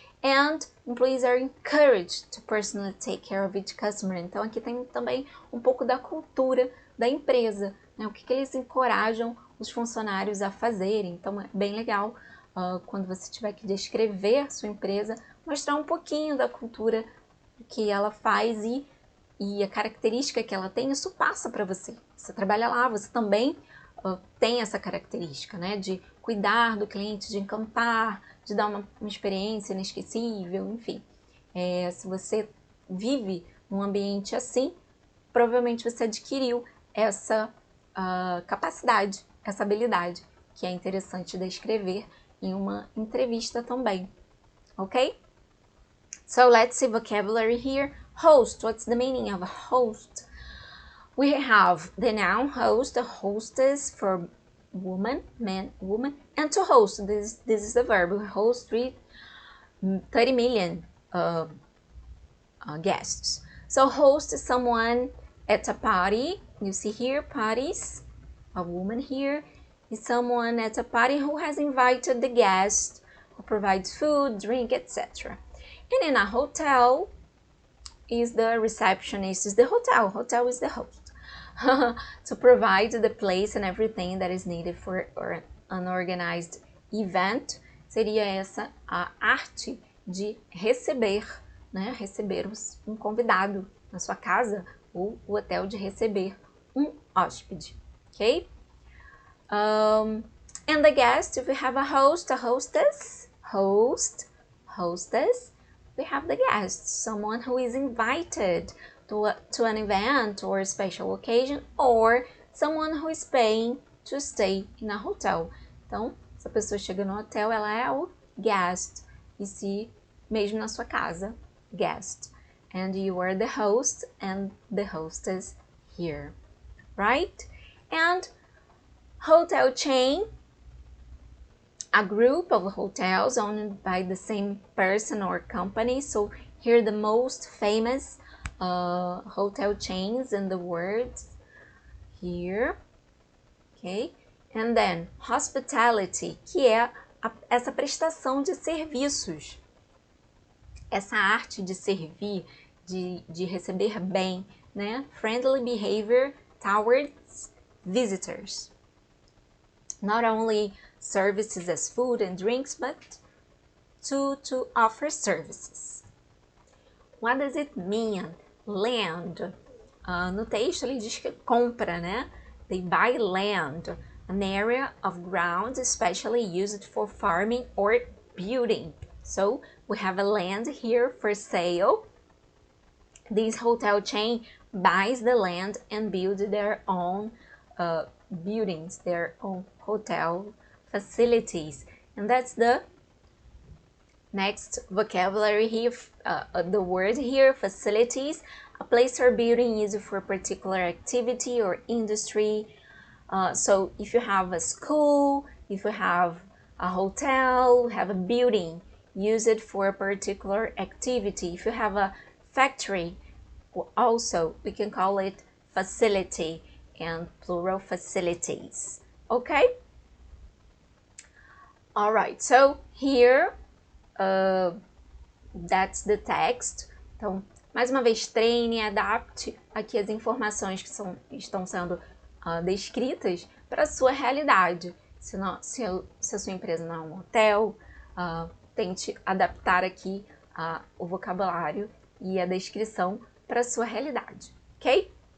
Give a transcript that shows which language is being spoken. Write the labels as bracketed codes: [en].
[en] And employees are encouraged to personally take care of each customer. [pt] Então, aqui tem também um pouco da cultura da empresa, né? O que eles encorajam os funcionários a fazerem. Então, é bem legal quando você tiver que descrever sua empresa, mostrar um pouquinho da cultura que ela faz e a característica que ela tem, isso passa para você. Você trabalha lá, você também tem essa característica, né? De cuidar do cliente, de encantar, de dar uma experiência inesquecível, enfim. Se você vive num ambiente assim, provavelmente você adquiriu essa capacidade, essa habilidade, que é interessante descrever em uma entrevista também, ok? [en] So let's see vocabulary here. Host, what's the meaning of a host? We have the noun host, a hostess for woman, man, woman, and to host, this is the verb. We host 30 million guests. So host is someone at a party. You see here, parties. A woman here is someone at a party who has invited the guest, who provides food, drink, etc. And in a hotel is the receptionist, is the hotel is the host. To provide the place and everything that is needed for an organized event, [pt] seria essa a arte de receber, né? Receber um convidado na sua casa, ou o hotel de receber um hóspede, ok? [en] And the guest, if we have a host, a hostess, hostess, we have the guest, someone who is invited to an event or a special occasion, or someone who is paying to stay in a hotel. [pt] Então, se a pessoa chega no hotel, ela é o guest. E se mesmo na sua casa, guest. [en] And you are the host and the hostess here, right? And hotel chain, a group of hotels owned by the same person or company. So here the most famous hotel chains in the world here, ok? And then [pt] hospitality, que é essa prestação de serviços, essa arte de servir, de receber bem, né? [en] Friendly behavior towards visitors. Not only services as food and drinks, but to offer services. What does it mean? Land. [pt] No texto ele diz que compra, né? [en] They buy land, an area of ground especially used for farming or building. So we have a land here for sale. This hotel chain buys the land and builds their own buildings, their own hotel facilities. And that's the Next vocabulary here, the word here, facilities, a place or building used for a particular activity or industry. So if you have a school, if you have a hotel, have a building, use it for a particular activity. If you have a factory, also we can call it facility and plural facilities. Okay? All right, so here that's the text. [pt] Então, mais uma vez, treine, adapte aqui as informações que estão sendo descritas para a sua realidade. Se a sua empresa não é um hotel, tente adaptar aqui o vocabulário e a descrição para a sua realidade, ok?